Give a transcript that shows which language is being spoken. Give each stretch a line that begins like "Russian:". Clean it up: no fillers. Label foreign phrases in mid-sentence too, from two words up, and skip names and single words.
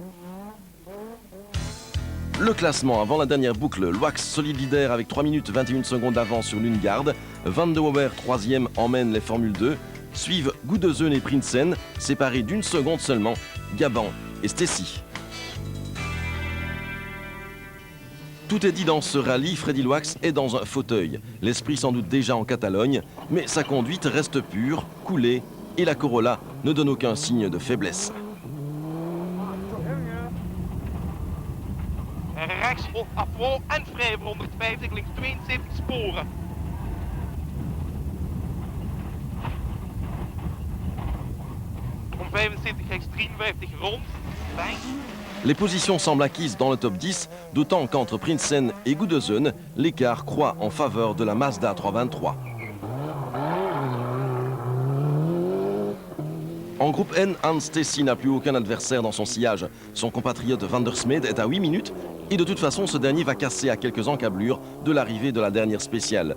French: Le classement avant la dernière boucle, Loax solide leader avec 3 minutes 21 secondes d'avance sur Lundgaard, Van de Waver 3e emmène les Formule 2, suivent Goedeuzen et Prinsen, séparés d'1 seconde seulement, Gabon et Stacey. Tout est dit dans ce rallye, Freddy Loax est dans un fauteuil, l'esprit sans doute déjà en Catalogne, mais sa conduite reste pure, coulée, et la Corolla ne donne aucun signe de faiblesse.
Dutch: Rechts afval en vrij voor 150, links 72 sporen. Om 75 rechts 53 rond. Fijn.
French: Les positions semblent acquises dans le top 10, d'autant qu'entre Prinsen et Goedeuzen, l'écart croît en faveur de la Mazda 323. En groupe N, Hans Stacey n'a plus aucun adversaire dans son sillage. Son compatriote Van der Smeede est à 8 minutes et de toute façon ce dernier va casser à quelques encablures de l'arrivée de la dernière spéciale.